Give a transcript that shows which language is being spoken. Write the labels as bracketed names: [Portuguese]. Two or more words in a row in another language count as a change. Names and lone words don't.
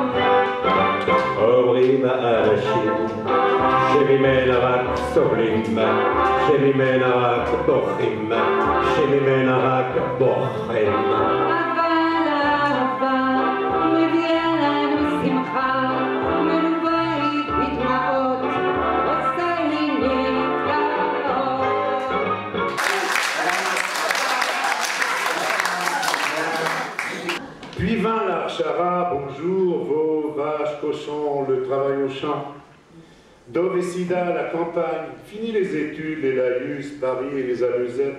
[Hebrew] אומרים האנשים שממנה רק סובלים, שממנה רק בוכים, שממנה רק בוכים. אבל אהבה מביאה לנו שמחה, מלווה בדמעות, עושה לי נפלאות. [French] Puis vint l'Archara, bonjour, vos vaches, cochons, le travail au champ. Dov et Sida, la campagne, fini les études, les laïus, Paris et les amusettes.